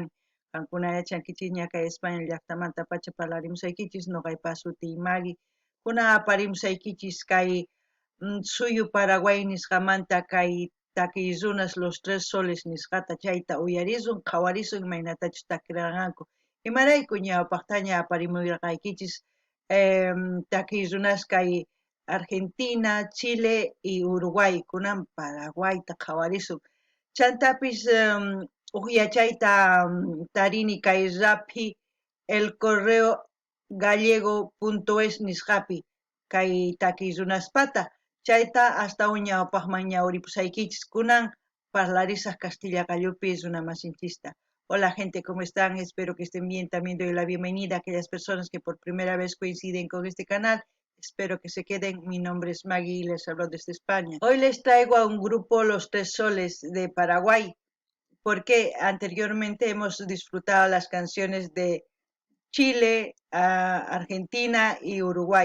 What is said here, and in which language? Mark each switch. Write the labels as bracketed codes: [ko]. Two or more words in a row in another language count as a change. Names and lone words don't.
[qu] qankuna yachankichis ña España llaqtamanta pacha parlarimusaykichis noqaypa suti Magui kuna aparimusaykichis kay suyu Paraguay nisqamanta kay takiy runas los tres soles nisqata chayta uyarisun qhawarisun imaynatachus takirqanku imarayku ñawpaqtaña aparimurqaykichis takiy runas kay Argentina, Chile y Uruguay kunan Paraguayta qhawarisun chantapis yachayta tarini kay Rappi el correo gallego.es nisqapi kay takiy runaspata chayta hasta ñawpaqman ñawripusaykichis kunan parlarisaq Castilla gallupi runamasinchista. [es] Hola gente, ¿cómo están? Espero que estén bien. También doy la bienvenida a aquellas personas que por primera vez coinciden con este canal. Espero que se queden. Mi nombre es Maggie y les hablo desde España. Hoy les traigo a un grupo, Los Tres Soles de Paraguay, porque anteriormente hemos disfrutado las canciones de Chile, Argentina y Uruguay.